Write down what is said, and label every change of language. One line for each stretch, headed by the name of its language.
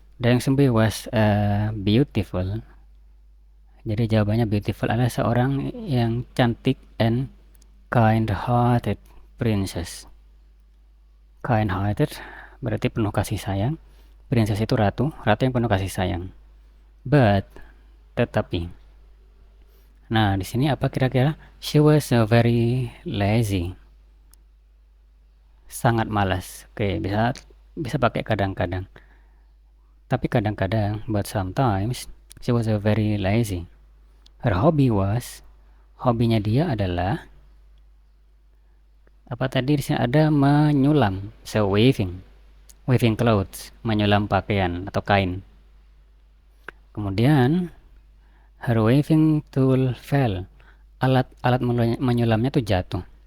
English: Dayang Sumbi was beautiful.
Indonesian: Jadi jawabannya beautiful adalah seorang yang cantik
English: and kind-hearted princess.
Indonesian: Kind-hearted berarti penuh kasih sayang. Princess itu ratu yang penuh kasih sayang. But tetapi. Nah, di sini apa kira-kira?
English: She was very lazy.
Indonesian: Sangat malas. Oke, bisa pakai kadang-kadang. Tapi kadang-kadang,
English: but sometimes she was very lazy. Her hobby was,
Indonesian: hobinya dia adalah apa tadi? Di sini ada menyulam.
English: So waving clothes,
Indonesian: menyulam pakaian atau kain.
English: Kemudian her waving tool fell.
Indonesian: Alat menyulamnya tuh jatuh.